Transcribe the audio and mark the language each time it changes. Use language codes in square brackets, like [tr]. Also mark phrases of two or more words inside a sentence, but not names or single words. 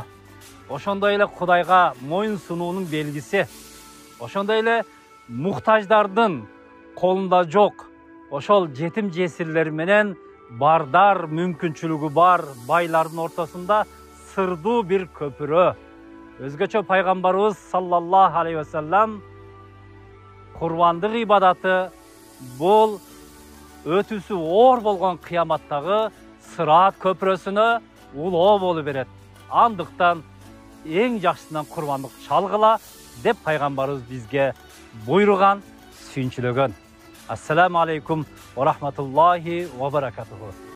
[ky] Ошондой эле Кудайга моюн сунуунун белгиси. Ошондой эле муктаждардын колунда жок, ошол жетим жесирлер менен бардар мүмкүнчүлүгү бар байлардын ортосунда сырдуу бир көпүрө. Өзгөчө пайгамбарыбыз [ar] صلى الله عليه وسلم [ky] курбандык ибадаты бул өтүүсү оор болгон кыяматтагы сыраат көпүрөсүнө улоо болуп берет. Андыктан эң жакшысынан курбандык чалгыла деп пайгамбарыбыз бизге буйруган, сүйүнчүлөгөн. [ar] السلام عليكم ورحمة الله وبركاته.